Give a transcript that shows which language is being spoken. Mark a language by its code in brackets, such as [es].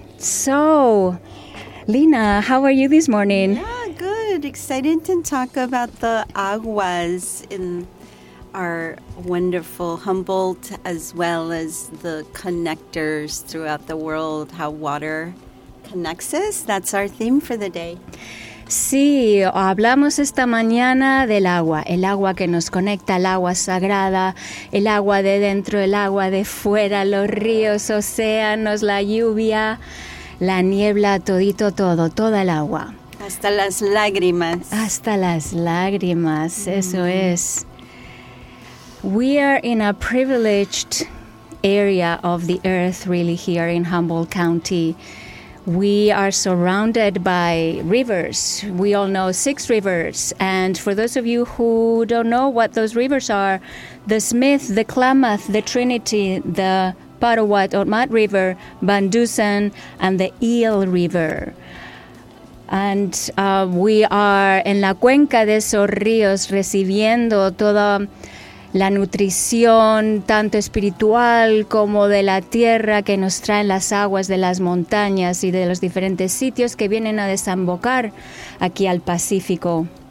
[en] So, Lina, how are you this morning? Yeah, good. Excited to talk about the aguas in our wonderful Humboldt, as well as the connectors throughout the world, how water connects us. That's our theme for the day. [es] Sí, hablamos esta mañana del agua, el agua que nos conecta, el agua sagrada, el agua de dentro, el agua de fuera, los ríos, océanos, la lluvia, la niebla, todito, todo, toda el agua. Hasta las lágrimas. Hasta las lágrimas, eso es. [en] We are in a privileged area of the earth, really, here in Humboldt County. We are surrounded by rivers. We all know six rivers. And for those of you who don't know what those rivers are, the Smith, the Klamath, the Trinity, the Parowat or Mat River, Van Dusen, and the Eel River. And we are [es] en la cuenca de esos ríos recibiendo toda la nutrición, tanto espiritual como de la tierra, que nos traen las aguas de las montañas y de los diferentes sitios que vienen a desembocar aquí al Pacífico.